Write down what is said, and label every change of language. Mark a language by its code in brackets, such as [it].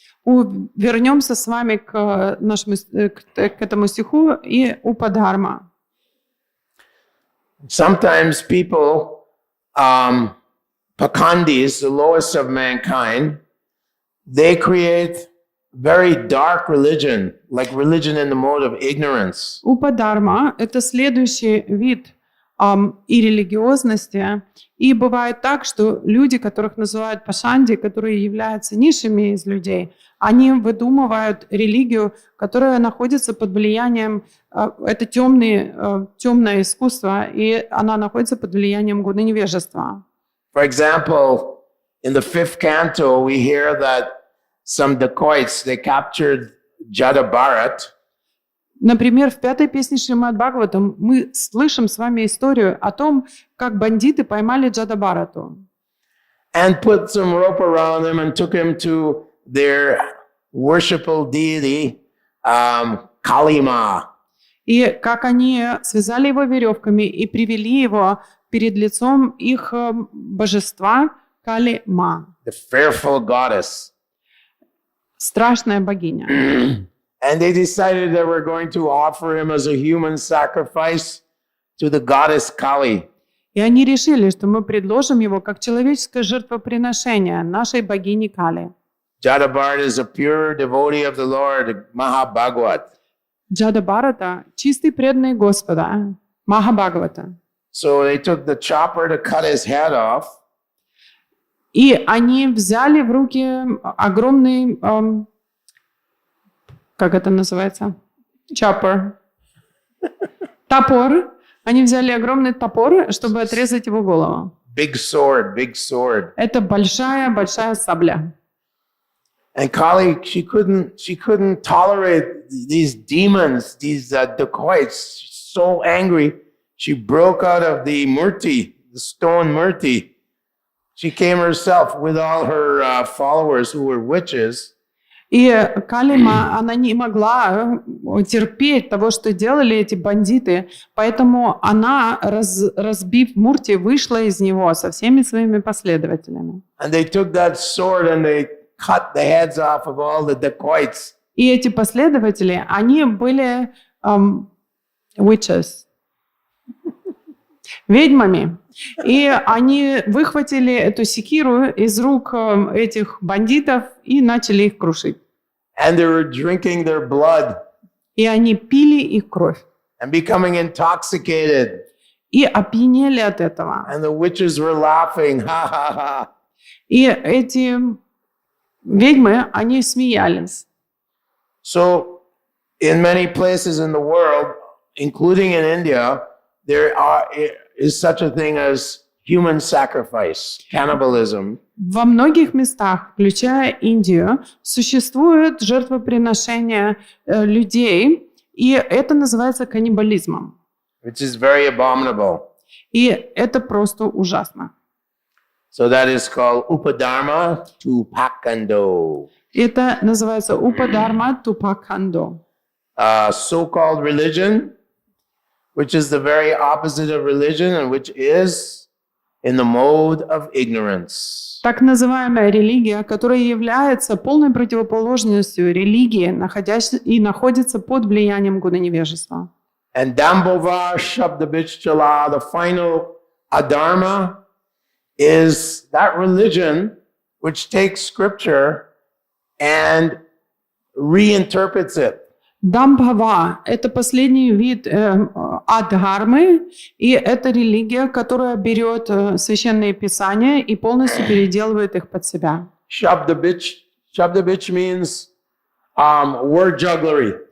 [ru] Вернемся с вами к этому стиху и Упадхарма. [en] Sometimes people, Pakandis, the lowest of mankind, they create very dark religion, like religion in the mode of ignorance. [ru] Упадарма – это следующий вид и религиозности. И бывает так, что люди, которых называют пашанди, которые являются низшими из людей, они выдумывают религию, которая находится под влиянием, это темное искусство, и она находится под влиянием гуна невежества. [en] For example, in the 5th canto, we hear that some dacoits, they captured Jadabharat. [ru] Например, в 5-й песне Śrīmad-Bhāgavatam мы слышим с вами историю о том, как бандиты поймали Джадабхарату. [en] And put some rope around him and took him to their worshipful deity, Kalima. [ru] И как они связали его веревками и привели его перед лицом их божества Кали-ма. [en] The fearful goddess. [ru] Страшная богиня. [en] And they decided they were going to offer him as a human sacrifice to the goddess Kali. [ru] И они решили, что мы предложим его как человеческое жертвоприношение нашей богине Кали. [en] Jadabharat is a pure devotee of the Lord, Mahabhagavat. [ru] Джадабхарата – чистый преданный Господа, Махабхагавата. [en] So they took the chopper to cut his head off. [ru] И они взяли в руки огромный, как это называется? Chopper. Топор. Они взяли огромный топор, чтобы отрезать его голову. [en] Big sword, big sword. [ru] Это большая сабля. [en] And Kali, she couldn't tolerate these demons, these dacoits. She's so angry, she broke out of the murti, the stone murti. She came herself with all her followers who were witches. [ru] И Калима, она не могла терпеть того, что делали эти бандиты, поэтому она, разбив мурти, вышла из него со всеми своими последователями. [en] And they took that sword and they cut the heads off of all the dacoits. [ru] И эти последователи, они были witches, ведьмами. И они выхватили эту секиру из рук этих бандитов и начали их крушить. [en] And they were drinking their blood. [ru] И они пили их кровь. [en] And becoming intoxicated. [ru] И опьянели от этого. [en] And the witches were laughing, ha ha ha. [ru] И эти ведьмы, они смеялись. [en] So, in many places in the world, including in India, there is such a thing as human sacrifice, cannibalism. [ru] Во многих местах, включая Индию, существует жертвоприношение людей, и это называется каннибализмом. [en] Which is very abominable. [ru] И это просто ужасно. [en] So that is called upadharma tupakando. [ru] Это называется упадарма тупакандо. [en] So-called religion, which is the very opposite of religion and which is in the mode of ignorance. [ru] Так называемая религия, которая является полной противоположностью религии, находится под влиянием гуна невежества. [en] And Dambhava Shabdabhichala, the final adharma, is that religion which takes scripture and reinterprets it. [ru] Дамбхава – это последний вид адхармы, и это религия, которая берет священные писания и полностью переделывает их под себя. [en] Shabdabich means word jugglery.